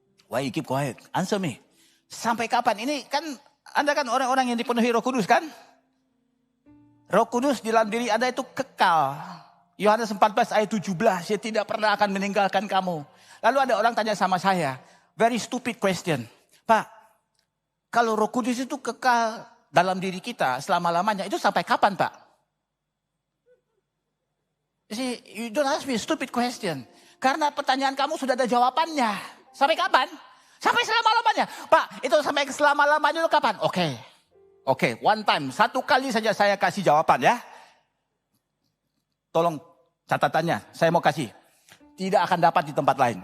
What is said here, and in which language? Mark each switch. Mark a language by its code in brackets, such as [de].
[en] Why you keep quiet? Answer me. [id] Sampai kapan? Ini kan Anda kan orang-orang yang dipenuhi Roh Kudus kan? Roh Kudus di dalam diri Anda itu kekal. Yohanes 14 ayat 17, dia tidak pernah akan meninggalkan kamu. Lalu ada orang tanya sama saya, [en] very stupid question. [id] Pak, kalau Roh Kudus itu kekal dalam diri kita selama-lamanya, itu sampai kapan Pak? [en] You see, you don't ask me a stupid question. [id] Karena pertanyaan kamu sudah ada jawabannya. Sampai kapan? Sampai selama-lamanya. Pak, itu sampai selama-lamanya itu kapan? Oke, [en] one time. [id] Satu kali saja saya kasih jawaban ya. Tolong catatannya, saya mau kasih. Tidak akan dapat di tempat lain.